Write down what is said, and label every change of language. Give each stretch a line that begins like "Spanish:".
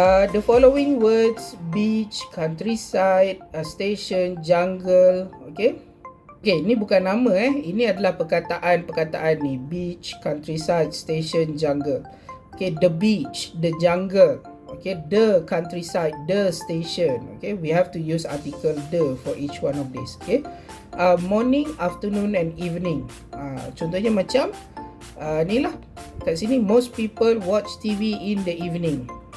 English: The following words: beach, countryside, station, jungle.
Malay: Okay, ini bukan nama ini adalah perkataan ni: beach, countryside, station, jungle.
English: Okay, the beach, the jungle. Okay, the countryside, the station. Okay, we have to use article the for each one of these. Okay, morning, afternoon and evening.
Malay: Contohnya macam ni lah kat sini,
English: most people watch TV in the evening.